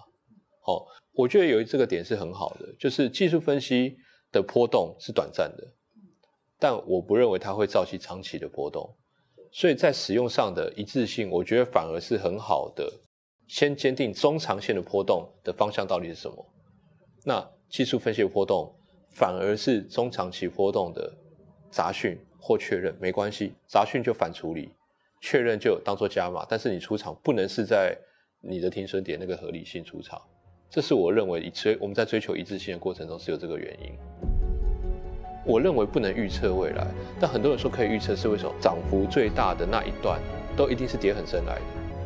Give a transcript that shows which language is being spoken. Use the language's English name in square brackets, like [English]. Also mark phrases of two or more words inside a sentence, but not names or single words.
[Chinese] 我覺得有這個點是很好的，就是技術分析的波動是短暫的，但我不認為它會造起長期的波動。所以在使用上的一致性，我覺得反而是很好的。先堅定中長線的波動的方向到底是什麼，那技術分析的波動反而是中長期波動的雜訊或確認，沒關係，雜訊就反處理，確認就當作加碼，但是你出場不能是在你的停損點那個合理性出場。這是我認為我們在追求一致性的過程中是有這個原因。我認為不能預測未來，但很多人說可以預測，是為什麼？漲幅最大的那一段都一定是跌很深來的。